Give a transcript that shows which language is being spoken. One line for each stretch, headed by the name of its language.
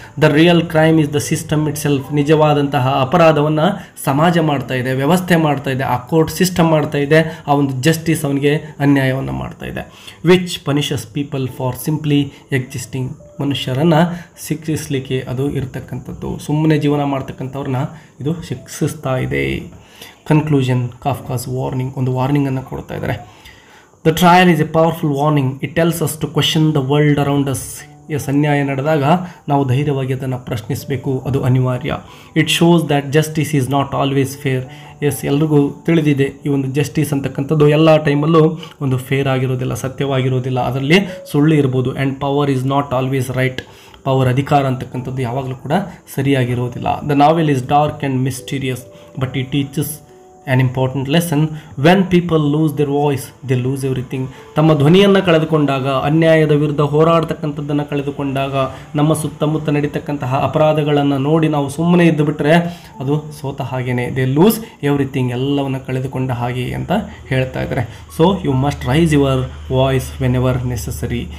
English: The real crime is the system itself.
Kannada: ನಿಜವಾದಂತಹ ಅಪರಾಧವನ್ನು ಸಮಾಜ ಮಾಡ್ತಾ ಇದೆ, ವ್ಯವಸ್ಥೆ ಮಾಡ್ತಾ ಇದೆ, ಆ ಕೋರ್ಟ್ ಸಿಸ್ಟಮ್ ಮಾಡ್ತಾ ಇದೆ, ಆ ಒಂದು ಜಸ್ಟಿಸ್ ಅವನಿಗೆ ಅನ್ಯಾಯವನ್ನು ಮಾಡ್ತಾ ಇದೆ.
English: Which punishes people for simply existing.
Kannada: ಮನುಷ್ಯರನ್ನು ಶಿಕ್ಷಿಸಲಿಕ್ಕೆ ಅದು ಇರತಕ್ಕಂಥದ್ದು, ಸುಮ್ಮನೆ ಜೀವನ ಮಾಡ್ತಕ್ಕಂಥವ್ರನ್ನ ಇದು ಶಿಕ್ಷಿಸ್ತಾ ಇದೆ.
English: conclusion, Kafka's warning,
Kannada: ಒಂದು ವಾರ್ನಿಂಗನ್ನು ಕೊಡ್ತಾ ಇದ್ದಾರೆ.
English: The trial is a powerful warning. It tells us to question the world around us.
Kannada: S, ಅನ್ಯಾಯ ನಡೆದಾಗ ನಾವು ಧೈರ್ಯವಾಗಿ ಅದನ್ನು ಪ್ರಶ್ನಿಸಬೇಕು, ಅದು ಅನಿವಾರ್ಯ.
English: It shows that justice is not always fair.
Kannada: S, ಎಲ್ರಿಗೂ ತಿಳಿದಿದೆ ಈ ಒಂದು ಜಸ್ಟಿಸ್ ಅಂತಕ್ಕಂಥದ್ದು ಎಲ್ಲ ಟೈಮಲ್ಲೂ ಒಂದು ಫೇರ್ ಆಗಿರೋದಿಲ್ಲ, ಸತ್ಯವಾಗಿರೋದಿಲ್ಲ, ಅದರಲ್ಲಿ ಸುಳ್ಳು ಇರ್ಬೋದು.
English: And power is not always right.
Kannada: Power, ಅಧಿಕಾರ ಅಂತಕ್ಕಂಥದ್ದು ಯಾವಾಗಲೂ ಕೂಡ ಸರಿಯಾಗಿರೋದಿಲ್ಲ.
English: The novel is dark and mysterious but it teaches an important lesson. When people lose their voice, they lose everything.
Kannada: ತಮ್ಮ ಧ್ವನಿಯನ್ನು ಕಳೆದುಕೊಂಡಾಗ, ಅನ್ಯಾಯದ ವಿರುದ್ಧ ಹೋರಾಡ್ತಕ್ಕಂಥದ್ದನ್ನು ಕಳೆದುಕೊಂಡಾಗ, ನಮ್ಮ ಸುತ್ತಮುತ್ತ ನಡೀತಕ್ಕಂತಹ ಅಪರಾಧಗಳನ್ನು ನೋಡಿ ನಾವು ಸುಮ್ಮನೆ ಇದ್ದು ಬಿಟ್ಟರೆ ಅದು ಸೋತ ಹಾಗೇನೆ.
English: they lose everything,
Kannada: ಎಲ್ಲವನ್ನು ಕಳೆದುಕೊಂಡ ಹಾಗೆ ಅಂತ ಹೇಳ್ತಾ ಇದ್ದಾರೆ.
English: So you must raise your voice whenever necessary.